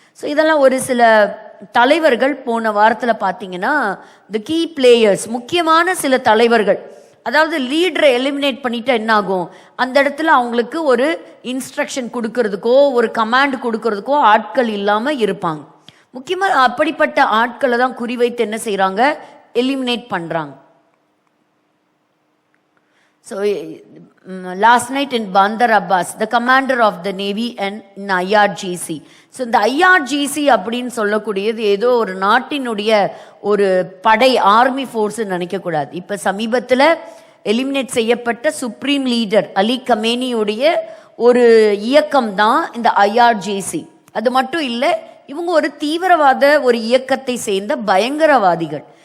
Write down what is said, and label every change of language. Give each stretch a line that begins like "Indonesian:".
Tamil: So இதெல்லாம் ஒரு சில தலைவர்கள் போன வாரத்தில் பார்த்தீங்கன்னா, தி கீ பிளேயர்ஸ், முக்கியமான சில தலைவர்கள், அதாவது லீடரை எலிமினேட் பண்ணிட்டா என்ன ஆகும், அந்த இடத்துல அவங்களுக்கு ஒரு இன்ஸ்ட்ரக்ஷன் கொடுக்கறதுக்கோ ஒரு கமாண்ட் கொடுக்கறதுக்கோ ஆட்கள் இல்லாமல் இருப்பாங்க. முக்கியமாக அப்படிப்பட்ட ஆட்களை தான் குறிவைத்து என்ன செய்கிறாங்க, எலிமினேட் பண்ணுறாங்க.
English: So last night in Bandar Abbas, the commander of the Navy and in IRGC.
Tamil: So இந்த IRGC அப்படின்னு சொல்லக்கூடியது ஏதோ ஒரு நாட்டினுடைய ஒரு படை ஆர்மி ஃபோர்ஸ் நினைக்கக்கூடாது. இப்போ சமீபத்தில் எலிமினேட் செய்யப்பட்ட சுப்ரீம் லீடர் அலி கமேனியுடைய ஒரு இயக்கம் தான் இந்த IRGC. அது மட்டும் இல்லை, இவங்க ஒரு தீவிரவாத ஒரு இயக்கத்தை சேர்ந்த பயங்கரவாதிகள்.